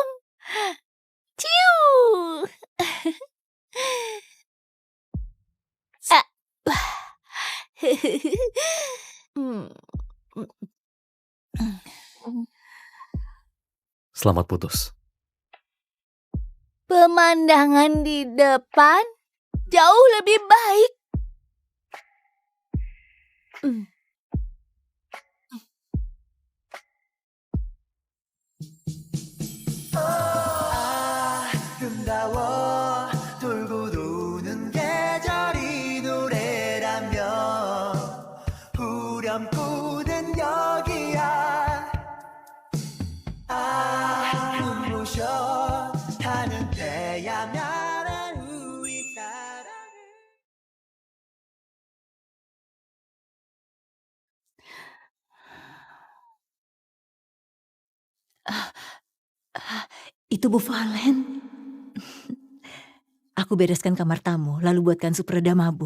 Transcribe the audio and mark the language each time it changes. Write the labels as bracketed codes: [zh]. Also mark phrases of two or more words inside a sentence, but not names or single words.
[id] Ciu. Ah. Selamat putus. Pemandangan di depan jauh lebih baik. [ko] 아름다워 돌고 도는 계절이 노래라며 후렴구는 여기야 눈부셔 하는 때야말은 우리 사랑을 [id] Itu Bu Valen. Aku bereskan kamar tamu, lalu buatkan sup reda mabuk.